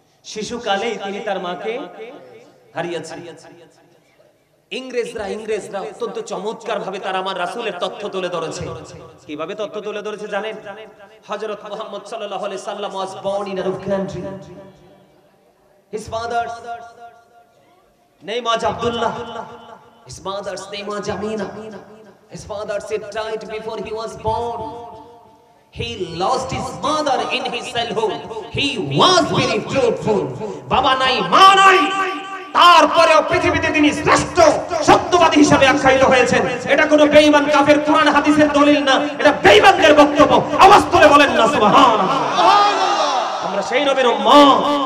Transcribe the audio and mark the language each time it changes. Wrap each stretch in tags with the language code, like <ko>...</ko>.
<bn>শিশুকালেই তিনি তার মাকে হারিয়েছেন। ইংরেজরা অত্যন্ত চমৎকার ভাবে তারা আমার রাসূলের তথ্য তুলে ধরেছে। কিভাবে তথ্য তুলে ধরেছে জানেন? হযরত মুহাম্মদ সাল্লাল্লাহু আলাইহি সাল্লাম</bn> <en>was born in Arab country. His father's name was Abdullah. His mother's name was Amina. His father said died before he was born. He lost his mother in his childhood. He was very truthful.</en> <bn>Baba nai, ma nai. তারপরেও পৃথিবীতে তিনি শ্রেষ্ঠ সত্যবাদী হিসেবে আখ্যায়িত হয়েছেন। এটা কোনো বেঈমান কাফের কুরআন হাদিসের দলিল না, এটা বেঈমানদের বক্তব্য। আওয়াজ তুলে বলেন না সুবহানাল্লাহ। আমরা সেই নবীর উম্মত।</bn>